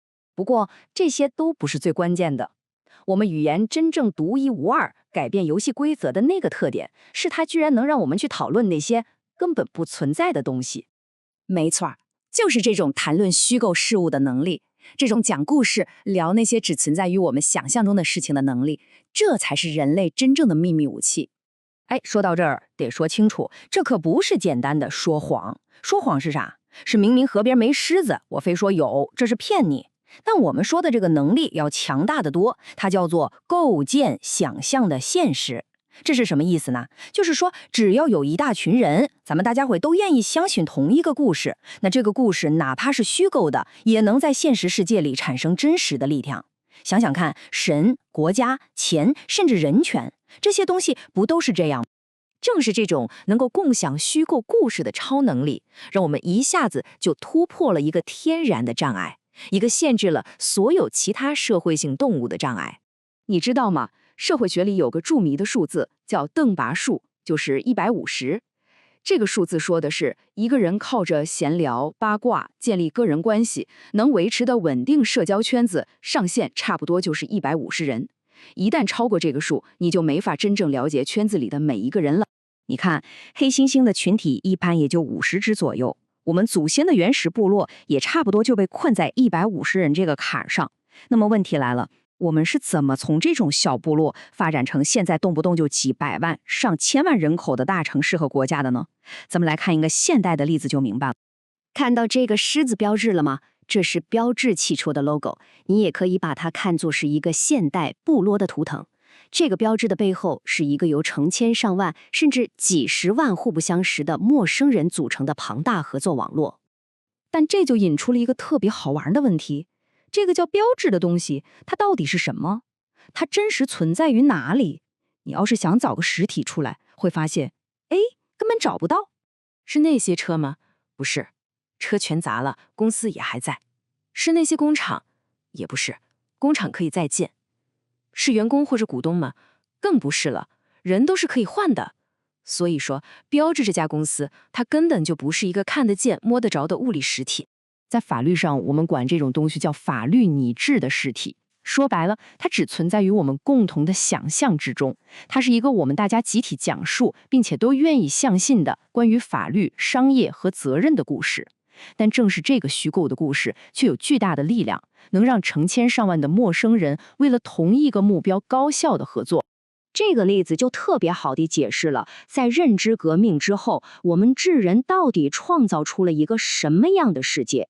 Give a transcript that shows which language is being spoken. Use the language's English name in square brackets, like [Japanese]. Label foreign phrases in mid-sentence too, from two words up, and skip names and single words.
[Chinese] 不過，這些都不是最關鍵的。我們語言真正獨一無二、改變遊戲規則的那個特點，是它居然能讓我們去討論那些根本不存在的東西。沒錯，就是這種談論虛構事物的能力，這種講故事、聊那些只存在於我們想象中的事情的能力，這才是人類真正的秘密武器。哎，說到這兒，得說清楚，這可不是簡單的說謊。說謊是啥？是明明河邊沒獅子，我非說有，這是騙你。但我們說的這個能力要強大得多，它叫做構建想象的現實。這是什麼意思呢？就是說，只要有一大群人，咱們大家伙都願意相信同一個故事，那這個故事哪怕是虛構的，也能在現實世界裡產生真實的力量。想想看，神、國家、錢，甚至人權，這些東西不都是這樣？正是這種能夠共享虛構故事的超能力，讓我們一下子就突破了一個天然的障礙。一個限制了所有其他社會性動物的障礙。你知道嗎？社會學裡有個著名的數字叫鄧拔數，就是150。這個數字說的是一個人靠着閒聊、八卦、建立個人關係，能維持的穩定社交圈子上限差不多就是150人。一旦超過這個數，你就沒法真正了解圈子裡的每一個人了。你看，黑猩猩的群體一般也就50只左右。我們祖先的原始部落也差不多就被困在150人這個坎上。那麼問題來了，我們是怎麼從這種小部落發展成現在動不動就幾百萬、上千萬人口的大城市和國家的呢？咱们來看一個現代的例子就明白了。看到這個獅子標誌了嗎？這是標致汽車的 logo， 你也可以把它看作是一個現代部落的圖騰。這個標誌的背後是一個由成千上萬甚至幾十萬互不相識的陌生人組成的龐大合作網絡。但這就引出了一個特別好玩的問題，這個叫標誌的東西，它到底是什麼？它真實存在於哪裡？你要是想找個實體出來，會發現，哎，根本找不到。是那些車嗎？不是， 車全砸了，公司也還在。是那些工厂？也不是，工厂可以再建。是员工或者股东吗？更不是了，人都是可以換的。所以说，標致這家公司，它根本就不是一個看得見、摸得着的物理實體。在法律上，我們管這種東西叫法律擬制的實體。說白了，它只存在於我們共同的想象之中。它是一個我們大家集體講述，並且都願意相信的關於法律、商業和責任的故事。但正是這個虛構的故事，卻有巨大的力量，能讓成千上萬的陌生人為了同一個目標高效的合作。這個例子就特別好地解釋了，在認知革命之後，我們智人到底創造出了一個什麼樣的世界？